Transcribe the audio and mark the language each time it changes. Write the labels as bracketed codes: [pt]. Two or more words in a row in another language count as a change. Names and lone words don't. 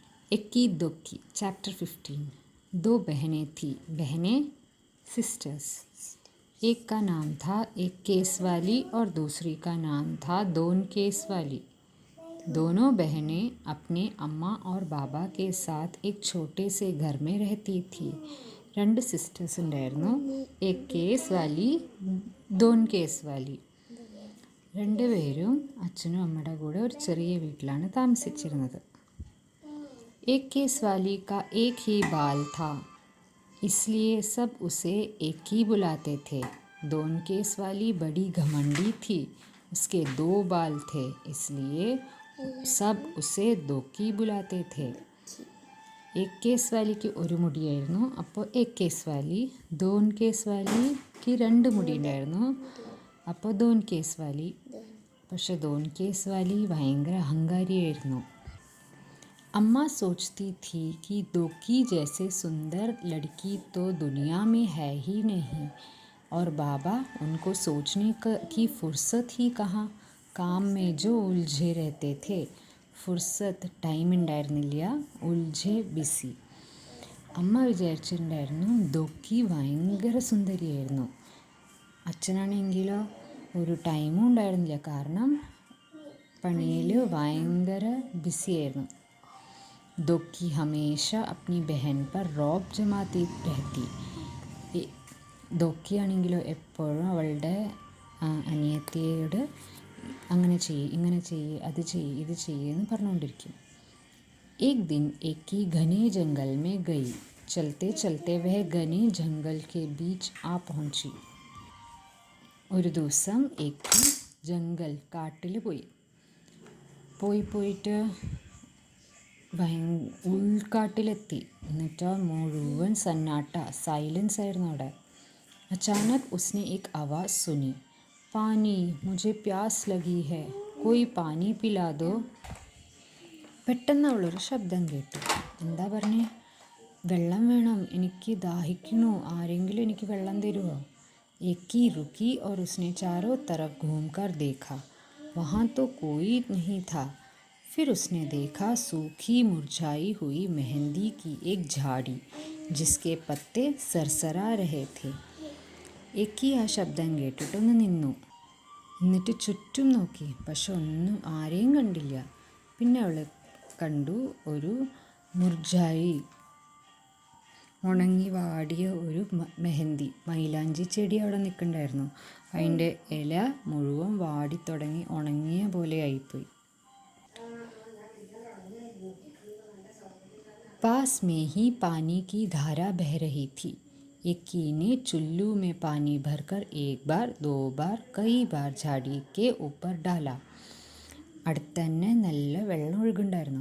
[hi] इक्की दुक्की चैप्टर 15। दो बहनें थीं। बहनें सिस्टर्स। एक का नाम था एक केस वाली और दूसरी का नाम था दोन केस वाली। दोनों बहनें अपने अम्मा और बाबा के साथ एक छोटे से घर में रहती थीं। [ml] രണ്ട് സിസ്റ്റേഴ്സ് ഉണ്ടായിരുന്നു. एक കേസ് വാലി दोन കേസ് വാലി. രണ്ടുപേരും അച്ഛനും അമ്മയുടെ കൂടെ ഒരു ചെറിയ വീട്ടിലാണ് താമസിച്ചിരുന്നത്. [hi] एक केस वाली का एक ही बाल था, इसलिए सब उसे एक ही बुलाते थे. दोन केस वाली बड़ी घमंडी थी, उसके दो बाल थे, इसलिए सब उसे दोकी बुलाते थे. [ml] एक केस വാലിക്ക് ഒരു മുടിയായിരുന്നു, അപ്പോൾ एक केस वाली. दोन केस वालीക്ക് രണ്ട് മുടി ഉണ്ടായിരുന്നു, അപ്പോൾ दोन केस वाली. പക്ഷെ दोन केस वाली ഭയങ്കര അഹങ്കാരിയായിരുന്നു. [hi] अम्मा सोचती थी कि दोकी जैसे सुंदर लड़की तो दुनिया में है ही नहीं, और बाबा उनको सोचने की फुर्सत ही कहाँ. काम में जो उलझे रहते थे. [ml] ഫുർസത്ത് ടൈം ഉണ്ടായിരുന്നില്ല, ഉൽझे ബിസി. അമ്മ വിചാരിച്ചിട്ടുണ്ടായിരുന്നു ദോക്കി ഭയങ്കര സുന്ദരിയായിരുന്നു. അച്ഛനാണെങ്കിലോ ഒരു ടൈമും ഉണ്ടായിരുന്നില്ല, കാരണം പണിയിൽ ഭയങ്കര ബിസിയായിരുന്നു. [hi] दोकी हमेशा अपनी बहन पर रौब जमाती रहती. [ml] दोക്കിയാണെങ്കിലോ എപ്പോഴും അവളുടെ അനിയത്തിയോട് അങ്ങനെ ചെയ്യ്, ഇങ്ങനെ ചെയ്യ്, അത് ചെയ്യ്, ഇത് ചെയ്യ് എന്ന് പറഞ്ഞുകൊണ്ടിരിക്കും. [hi] एक दिन एक ही घने जंगल में गई. चलते चलते वह घने जंगल के बीच आ पहुंची. [ml] ഒരു ദിവസം ഏക്കി ജംഗൽ കാട്ടിൽ പോയിട്ട് ഉൾക്കാട്ടിലെത്തി. എന്നിട്ട് മുഴുവൻ സന്നാട്ട, സൈലൻസ് ആയിരുന്നു അവിടെ. [hi] अचानक उसने एक आवाज़ सुनी. पानी, मुझे प्यास लगी है, कोई पानी पिला दो. [ml] പെട്ടെന്ന് അവളൊരു ശബ്ദം കേട്ടു. എന്താ പറഞ്ഞേ? വെള്ളം വേണം, എനിക്ക് ദാഹിക്കണു, ആരെങ്കിലും എനിക്ക് വെള്ളം തരുമോ? [hi] एकी रुकी और उसने चारों तरफ घूमकर देखा. वहाँ तो कोई नहीं था. फिर उसने देखा सूखी मुरझाई हुई मेहंदी की एक झाड़ी, जिसके पत्ते सरसरा रहे थे. [ml] एकी ആ ശബ്ദം കേട്ടിട്ടൊന്ന് നിന്നു. എന്നിട്ട് ചുറ്റും നോക്കി, പക്ഷെ ഒന്നും ആരെയും കണ്ടില്ല. പിന്നെ അവൾ കണ്ടു ഒരു മുർജായി, ഉണങ്ങി വാടിയ ഒരു മെഹന്തി, മൈലാഞ്ചി ചെടി അവിടെ നിൽക്കുന്നുണ്ടായിരുന്നു. അതിൻ്റെ ഇല മുഴുവൻ വാടിത്തുടങ്ങി ഉണങ്ങിയ പോലെ ആയിപ്പോയി. [hi] पास में ही पानी की धारा बह रही थी. एकी ने चुल्लू में पानी भरकर एक बार, दो बार, कई बार झाड़ी के ऊपर डाला. [ml] അടുത്ത് തന്നെ നല്ല വെള്ളം ഒഴുകുണ്ടായിരുന്നു.